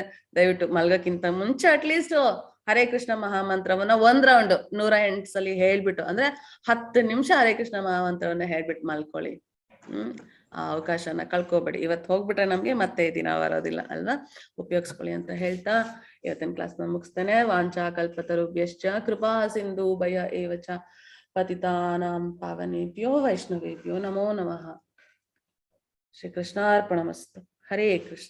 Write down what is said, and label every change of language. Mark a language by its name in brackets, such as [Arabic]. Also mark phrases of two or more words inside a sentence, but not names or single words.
[Kannada] ದಯವಿಟ್ಟು ಮಲ್ಗಕ್ಕಿಂತ ಮುಂಚೆ ಅಟ್ಲೀಸ್ಟ್ ಹರೇ ಕೃಷ್ಣ ಮಹಾಮಂತ್ರವನ್ನ 1 ರೌಂಡ್ 108 ಸಲ ಹೇಳ್ಬಿಟ್ಟು, ಅಂದ್ರೆ 10 ನಿಮಿಷ ಹರೇ ಕೃಷ್ಣ ಮಹಾಮಂತ್ರವನ್ನ ಹೇಳ್ಬಿಟ್ಟು ಮಲ್ಕೊಳ್ಳಿ. ಆ ಅವಕಾಶನ ಕಳ್ಕೊಬೇಡಿ. ಇವತ್ತು ಹೋಗ್ಬಿಟ್ರೆ ನಮ್ಗೆ ಮತ್ತೆ ಈ ದಿನ ಬರೋದಿಲ್ಲ ಅಲ್ವಾ? ಉಪಯೋಗಿಸ್ಕೊಳ್ಳಿ ಅಂತ ಹೇಳ್ತಾ ಇವತ್ತಿನ ಕ್ಲಾಸ್ನ ಮುಗಿಸ್ತೇನೆ. [Sanskrit] ವಾಂಚಾ ಕಲ್ಪತರುಭ್ಯಶ್ಚ ಕೃಪಾ ಸಿಂಧು ಭಯ ಏವಚ ಪತಿತಾನಾಂ ಪಾವನೇಭ್ಯೋ ವೈಷ್ಣವೇಭ್ಯೋ ನಮೋ ನಮಃ. ಶ್ರೀ ಕೃಷ್ಣಾರ್ಪಣಮಸ್ತು. ಹರೇ ಕೃಷ್ಣ.